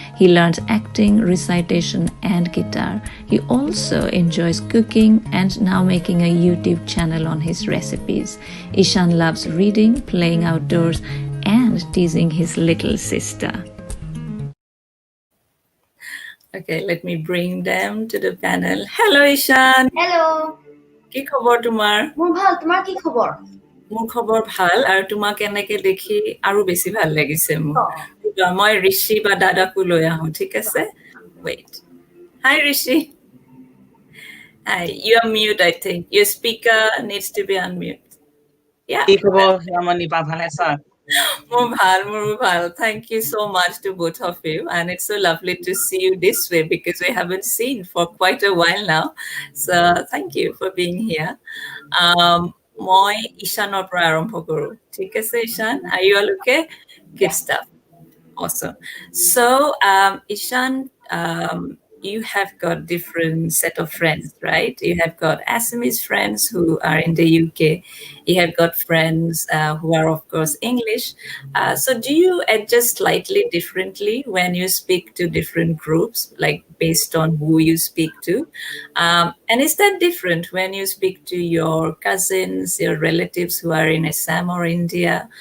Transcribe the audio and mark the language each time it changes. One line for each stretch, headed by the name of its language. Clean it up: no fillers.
English: He learns acting, recitation and guitar. He also enjoys cooking and now making a YouTube channel on his recipes. Ishan loves reading, playing outdoors and teasing his little sister. Okay, let me bring them to the panel. Hello, Ishan. Hello.
Assamese: কি খবৰ তোমাৰ? মোৰ ভাল, তোমাৰ কি খবৰ? মোৰ খবৰ ভাল, আৰু তোমাক এনেকে দেখি আৰু বেছি ভাল লাগিছে মোৰ। মই ঋষি বা দাদাকো লৈ আহো, ঠিক আছে?
English: Wait. Hi, Rishi. Hi, you are mute, I think. Your speaker needs to be unmute. Yeah.
Assamese: কি খবৰ, ৰামণী বা ভালে আছা? More bhal.
English: Thank you so much to both of you. And it's so lovely to see you this way because we haven't seen for quite a while now. So thank you for being here.
Assamese: মই ঈশানৰ পৰা আৰম্ভ কৰোঁ ঠিক আছে ঈশান
English: are you all okay good Yeah. stuff awesome so Ishan you have got different set of friends right you have got Assamese friends who are in the UK you have got friends who are of course English so do you adjust slightly differently when you speak to different groups like based on who you speak to and is that different when you speak to your cousins, your relatives who are in Assam or India?